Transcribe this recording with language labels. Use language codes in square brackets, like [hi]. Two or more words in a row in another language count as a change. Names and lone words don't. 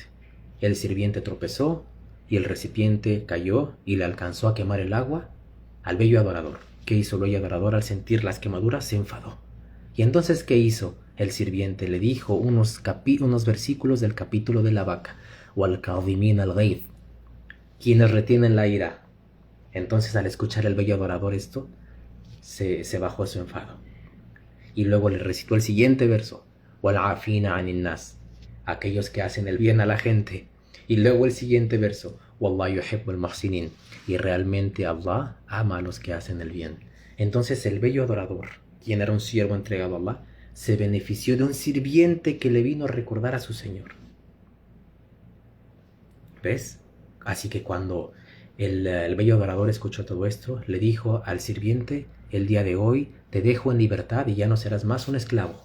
[es] El sirviente tropezó y el recipiente cayó y le alcanzó a quemar el agua al bello adorador. ¿Qué hizo el bello adorador? Al sentir las quemaduras se enfadó. Y entonces, ¿qué hizo? El sirviente le dijo unos versículos del capítulo de la vaca. [ar] وَالْكَاظِمِينَ الْغَيْظَ, [es] quienes retienen la ira. Entonces, al escuchar el bello adorador esto, se bajó su enfado. Y luego le recitó el siguiente verso: [ar] وَالْعَافِينَ عَنِ النَّاسِ, [es] aquellos que hacen el bien a la gente. Y luego el siguiente verso: [ar] وَاللَّهُ يُحِبُّ الْمُحْسِنِينَ, [es] y realmente Allah ama a los que hacen el bien. Entonces el bello adorador, quien era un siervo entregado a Allah, se benefició de un sirviente que le vino a recordar a su Señor. ¿Ves? Así que cuando el bello adorador escuchó todo esto, le dijo al sirviente: el día de hoy te dejo en libertad y ya no serás más un esclavo.